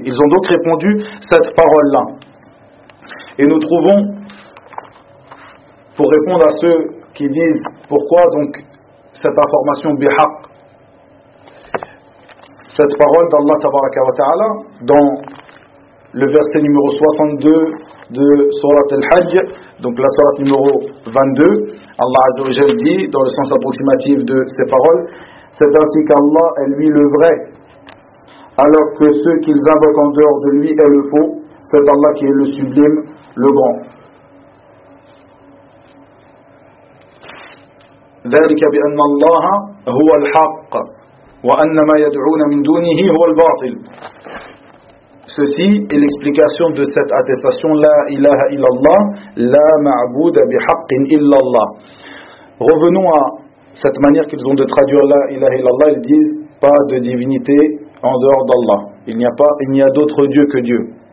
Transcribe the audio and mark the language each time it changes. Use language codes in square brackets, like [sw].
[fr] Ils ont donc répondu cette parole-là. Et nous trouvons, pour répondre à ceux qui disent pourquoi donc, cette information bihaq, cette parole d'Allah tabaraka wa ta'ala dans le verset numéro 62 de surat al-hajj, donc la surat numéro 22, Allah azza wa jalla dit dans le sens approximatif de ces paroles, c'est ainsi qu'Allah est lui le vrai, alors que ceux qu'ils invoquent en dehors de lui est le faux, c'est Allah qui est le sublime, le grand. [ar] ذلك بأن الله هو الحق وأن ما يدعون من دونه هو الباطل. [fr] Ceci est l'explication de cette attestation La ilaha illallah, [ar] la ma'bouda bihaqin illallah. [fr] Revenons à cette manière qu'ils ont de traduire La ilaha illallah. Ils disent pas de divinité en dehors d'Allah. Il n'y a d'autre Dieu que Dieu.